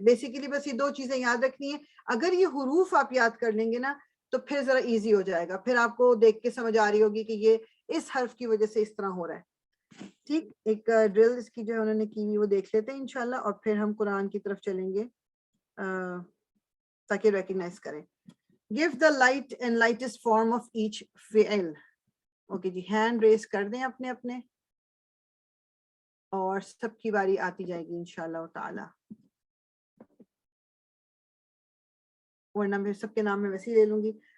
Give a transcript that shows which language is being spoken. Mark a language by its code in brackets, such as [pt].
[ur] Basically بس یہ دو چیزیں یاد رکھنی ہیں. اگر یہ حروف آپ یاد کر لیں گے نا تو پھر ذرا ایزی ہو جائے گا، پھر آپ کو دیکھ کے سمجھ آ رہی ہوگی کہ یہ اس حرف کی وجہ سے اس طرح ہو رہا ہے. ٹھیک. ایک ڈرل اس کی جو انہوں نے کی ہوئی وہ دیکھ لیتے ہیں انشاءاللہ، اور پھر ہم قرآن کی طرف چلیں گے تاکہ ریکگنائز کریں. [en] give the light and lightest form of each فعل. [ur] اوکے جی، ہینڈ ریز کر دیں اپنے اپنے، اور سب کی باری آتی جائے گی انشاءاللہ تعالی، ورنہ میں سب کے نام میں ویسے ہی لے لوں گی.